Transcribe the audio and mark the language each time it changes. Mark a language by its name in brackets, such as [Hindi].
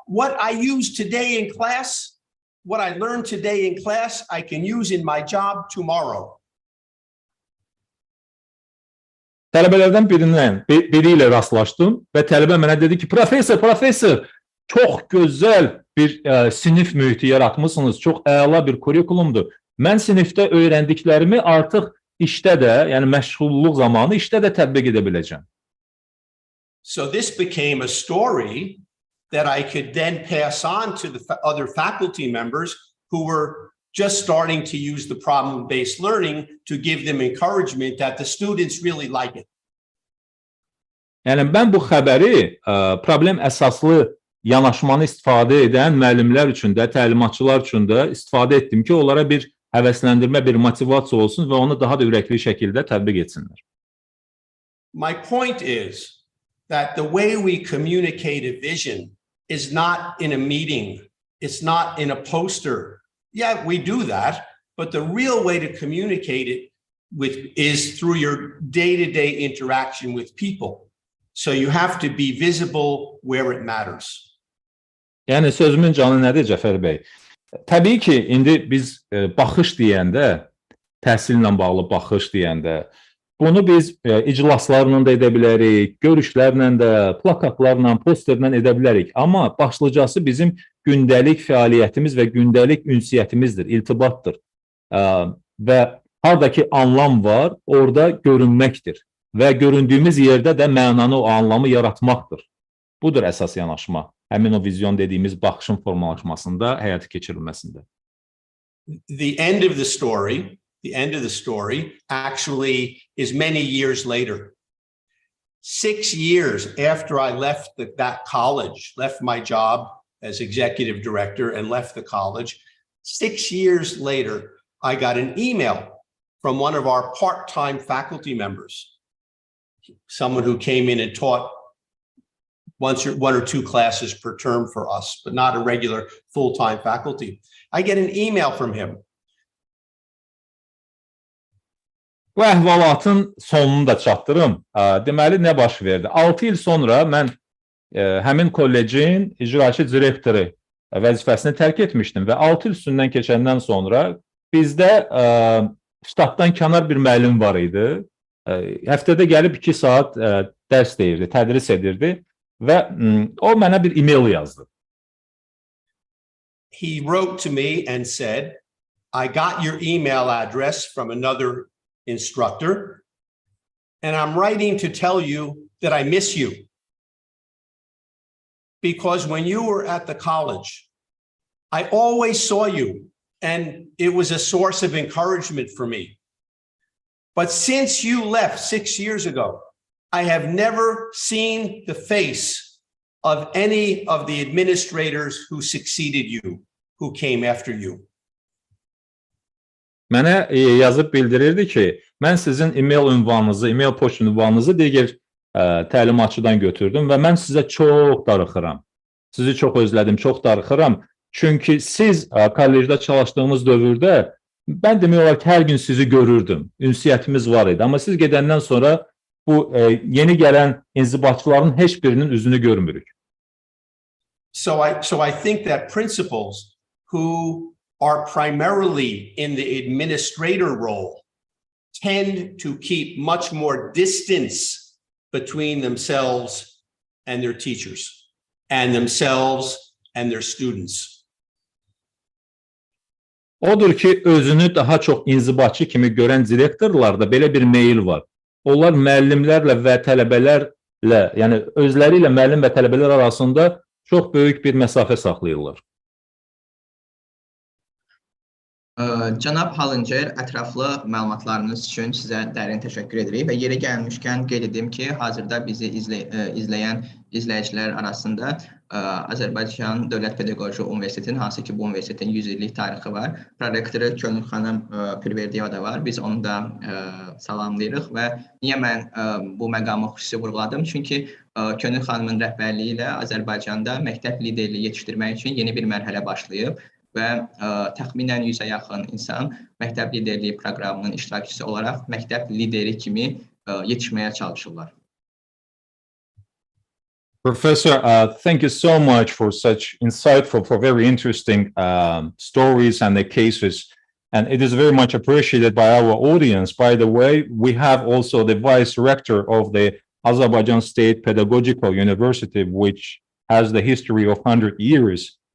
[English] What I use today in class, what I learned today in class, I can use in my job tomorrow. [Azerbaijani] Tələbələrdən biri ilə rastlaşdım və tələbə mənə dedi ki, professor, çox gözəl bir sinif mühiti yaratmışsınız, çox əla bir kurikulumdur. Mən sinifdə öyrəndiklərimi artıq işdə də, yəni məşğulluq zamanı işdə də tətbiq edə biləcəm. [English] So this became a story that I could then pass on to the other faculty members who were just starting to use the problem-based learning to give them encouragement that the students really like it. [Azerbaijani] Yəni mən bu xəbəri problem əsaslı yanaşmanı istifadə edən müəllimlər üçün də, təlimatçılar üçün də istifadə etdim ki, onlara bir həvəsləndirmə, bir motivasiya olsun və onu daha da ürəkli şəkildə tətbiq etsinlər. [English] My point is that the way we communicate a vision is not in a meeting, it's not in a poster. Yeah, we do that, but the real way to communicate it is through your day-to-day interaction with people. So you have to be visible where it matters. [Azerbaijani] Yəni sözümün canı nədir Cəfər bəy? Təbii ki, indi biz baxış deyəndə, təhsillə bağlı baxış deyəndə, bunu biz iclaslarla da edə bilərik, görüşlərlə də, plakatlarla, posterlə edə bilərik. Amma başlıcası bizim gündəlik fəaliyyətimiz və gündəlik ünsiyyətimizdir, iltibatdır. Və haradakı anlam var, orada görünməkdir. Və göründüyümüz yerdə də mənanı, o anlamı yaratmaqdır. Budur əsas yanaşma. Həmin o vizyon dediyimiz baxışın formalaşmasında, həyata keçirilməsində. [English] The end of the story actually is many years later. 6 years after I left that college, left my job as executive director and left the college, 6 years later, I got an email from one of our part-time faculty members, someone who came in and taught one or two classes per term for us, but not a regular full-time faculty. I get an email from him. [Azerbaijani] Bu əhvalatın sonunu da çatdırım. Deməli, nə baş verdi? 6 il sonra mən həmin kollecin icraçı direktoru vəzifəsini tərk etmişdim və 6 il üstündən keçəndən sonra bizdə ştatdan kənar bir müəllim var idi. Həftədə gəlib 2 saat dərs deyirdi, tədris edirdi və o mənə bir e-mail yazdı. [English] He wrote to me and said, I got your email address from another instructor, and I'm writing to tell you that I miss you. Because when you were at the college, I always saw you, and it was a source of encouragement for me. But since you left 6 years ago, I have never seen the face of any of the administrators who succeeded you, who came after you. [Azerbaijani] Mənə yazıb bildirirdi ki, mən sizin e-mail ünvanınızı, e-mail poçt ünvanınızı digər təlimatçıdan götürdüm və mən sizə çox darıxıram. Sizi çox özlədim, çox darıxıram. Çünki siz kollecdə çalışdığımız dövrdə mən demək olar ki, hər gün sizi görürdüm. Ünsiyyətimiz var idi. Amma siz gedəndən sonra bu yeni gələn inzibatçıların heç birinin üzünü görmürük. [English] So I think that principals who are primarily in the administrator role tend to keep much more distance between themselves and their teachers, and themselves and their students. [Azerbaijani] Odur ki, özünü daha çox inzibatçı kimi görən direktorlarda belə bir meyil var. Onlar müəllimlərlə və tələbələrlə, yəni özləri ilə müəllim və tələbələr arasında çox böyük bir məsafə saxlayırlar. Cənab Hallincer, ətraflı məlumatlarınız üçün sizə dərin təşəkkür edirik və yeri gəlmişkən qeyd edim ki, hazırda bizi izləyən izləyicilər arasında Azərbaycan Dövlət Pedaqoji Universitetinin, hansı ki bu universitetin 100 illik tarixi var, prorektoru Könül xanım Pirverdiyeva da var. Biz onu da salamlayırıq və niyə mən bu məqamı xüsusi vurğuladım? Çünki Könül xanımın rəhbərliyi ilə Azərbaycanda məktəb liderliyi yetişdirmək üçün yeni bir mərhələ başlayıb və təxminən 100-ə yaxın insan məktəb liderliyi proqramının iştirakçısı olaraq məktəb lideri kimi yetişməyə çalışırlar. [English] Professor, thank you so much for such insightful, for very interesting stories and the cases. And it is very much appreciated by our audience. By the way, we have also the Vice Rector of the Azerbaijan State Pedagogical University, which has the history of 100 years.